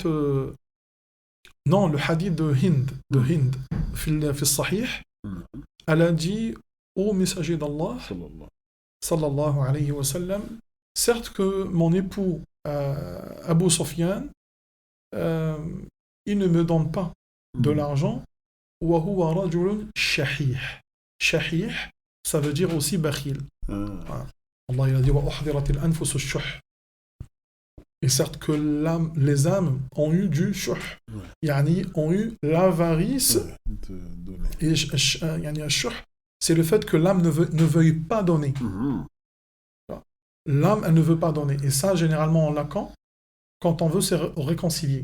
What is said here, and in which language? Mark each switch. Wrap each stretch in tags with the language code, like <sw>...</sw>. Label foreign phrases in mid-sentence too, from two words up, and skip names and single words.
<fr>non, le hadith de Hind,</fr> <ar>في صحيح,</ar> <fr>elle a dit au messager d'Allah,</fr> <ar>صلى الله عليه وسلم,</ar> <fr>certes que mon époux Abu Sufyan, il ne me donne pas de l'argent,</fr> <ar>وهو رجل شحيح.</ar> <fr>Shahih, ça veut dire aussi bakhil. Allah il a dit</fr> <ar>وَأُحْضِرَتِ الْأَنْفُسُ الشُّحْ.</ar> <fr>Et certes que les âmes ont eu du shuh, ont eu l'avarice. Et shuh, c'est le fait que l'âme ne veuille pas donner. L'âme, elle ne veut pas donner. Et ça, généralement, on l'a quand on veut se réconcilier.</fr>